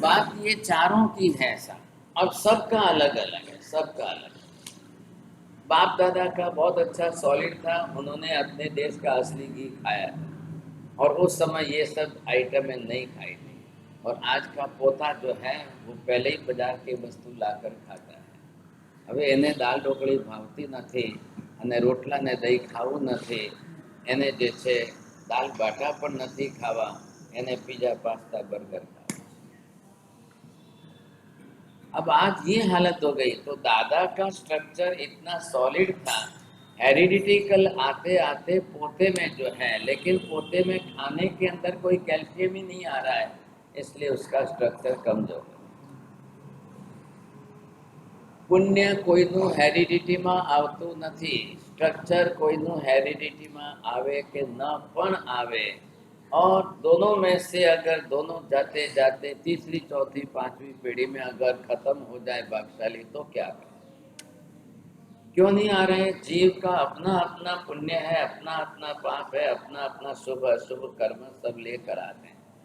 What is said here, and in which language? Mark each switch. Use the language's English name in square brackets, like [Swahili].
[Hindi] बात ये चारों की है ऐसा। अब सबका अलग अलग है, सबका अलग है। बाप दादा का बहुत अच्छा सॉलिड था, उन्होंने अपने देश का असली घी खाया था और उस समय ये सब आइटमें नहीं खाई थी। और आज का पोता जो है वो पहले ही बाजार की वस्तु लाकर खाता है। [Gujarati] હવે એને દાળ ઢોકળી ભાવતી નથી અને રોટલા ને દહીં ખાવું નથી, એને જે છે દાળ બાટા પણ નથી ખાવા, એને પીઝા પાસ્તા બર્ગર ખાવા। [Hindi] अब आज ये हालत हो गई। तो दादा का स्ट्रक्चर इतना सॉलिड था, हेरिडिटिकल आते आते पोते में जो है, लेकिन पोते में खाने के अंदर कोई कैल्शियम ही नहीं आ रहा है, इसलिए उसका स्ट्रक्चर कमजोर है। [Gujarati] પુણ્ય કોઈનું હેરિડિટીમાં આવતું નથી, સ્ટ્રક્ચર કોઈનું હેરિડિટીમાં આવે કે ન પણ આવે। [Hindi] और दोनों में से अगर दोनों जाते जाते तीसरी चौथी पांचवी पीढ़ी में अगर खत्म हो जाए भाग्यशाली तो क्या करें? क्यों नहीं आ रहे? जीव का अपना अपना पुण्य है, अपना अपना पाप है, अपना अपना शुभ अशुभ कर्म सब लेकर आते हैं।